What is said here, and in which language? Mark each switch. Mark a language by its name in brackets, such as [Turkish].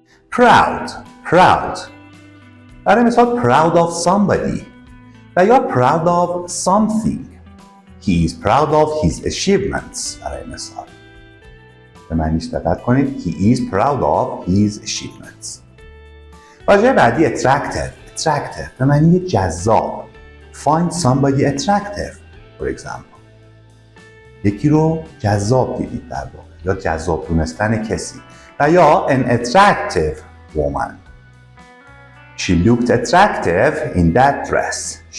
[English] Proud [Persian] برای مثال [English] proud of somebody [Persian] و یا [English] proud of something. He is proud of his achievements. [Persian] برای مثال به معنیش دقت کنید. [English] He is proud of his achievements. [Persian] واژه بعدی attractive به معنی جذاب. [English] Find somebody attractive for example. [Persian] یکی رو جذاب دیدید در واقع، یا جذاب دونستن کسی. و یا [English] an attractive woman. She looked attractive in that dress.